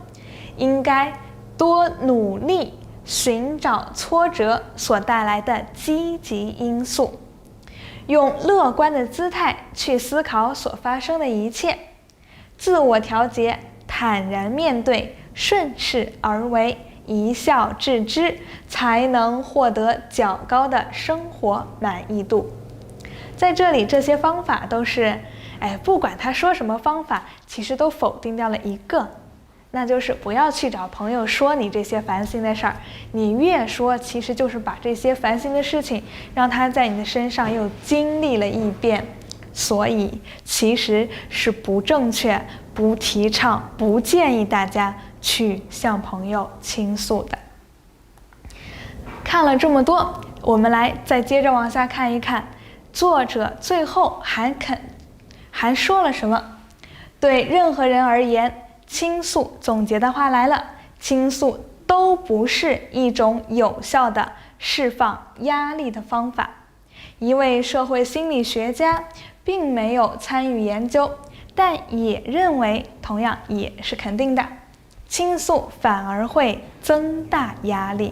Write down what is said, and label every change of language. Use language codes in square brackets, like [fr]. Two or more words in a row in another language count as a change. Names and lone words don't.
[zh] 應該多努力尋找挫折所帶來的積極因素，用樂觀的姿態去思考所發生的一切，自我調節，坦然面對，順勢而為，一笑置之，才能獲得較高的生活滿意度。在這裡，這些方法都是，不管他說什麼方法，其實都否定掉了一個，那就是不要去找朋友說你這些煩心的事兒。你越說，其實就是把這些煩心的事情讓他在你的身上又經歷了一遍，所以其實是不正確、不提倡、不建議大家去向朋友傾訴的。看了這麼多，我們來再接着往下看一看，作者最後還說了什麼？對任何人而言，傾訴總結的話來了，傾訴都不是一種有效的釋放壓力的方法。一位社會心理學家並沒有參與研究，但也認為，同樣也是肯定的，傾訴反而會增大壓力。